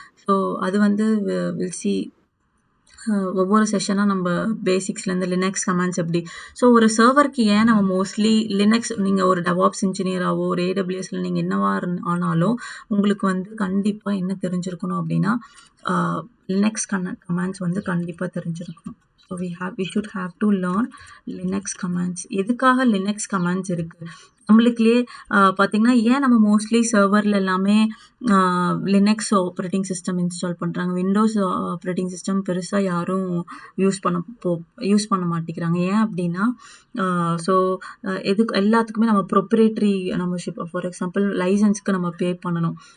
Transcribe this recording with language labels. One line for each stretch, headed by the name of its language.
Tamil: So அது வந்து will see ஒவ்வொரு செஷனாக நம்ம பேசிக்ஸ்லேருந்து லினக்ஸ் கமாண்ட்ஸ் எப்படி. ஸோ ஒரு சர்வருக்கு ஏன் நம்ம மோஸ்ட்லி லினக்ஸ் நீங்கள் ஒரு டெவாப்ஸ் இன்ஜினியராகவோ ஒரு ஏடபிள்யூஎஸ்ல நீங்கள் என்னவா ஆனாலும் உங்களுக்கு வந்து கண்டிப்பாக என்ன தெரிஞ்சிருக்கணும் அப்படின்னா லினக்ஸ் கமாண்ட்ஸ் வந்து கண்டிப்பாக தெரிஞ்சிருக்கணும்.
English: So we should have to learn Linux commands.
Tamil: எதுக்காக லினக்ஸ் கமாண்ட்ஸ் இருக்குது நம்மளுக்குலேயே பார்த்தீங்கன்னா, ஏன் நம்ம மோஸ்ட்லி சர்வரில் எல்லாமே லினக்ஸ் ஆப்ரேட்டிங் சிஸ்டம் இன்ஸ்டால் பண்ணுறாங்க. விண்டோஸ் ஆப்ரேட்டிங் சிஸ்டம் பெருசாக யாரும் யூஸ் பண்ண மாட்டேங்கிறாங்க. ஏன் அப்படின்னா, ஸோ எல்லாத்துக்குமே நம்ம ப்ரொப்ரேட்டரி மெம்பர்ஷிப் ஃபார் எக்ஸாம்பிள் லைசன்ஸ்க்கு நம்ம பே பண்ணணும்.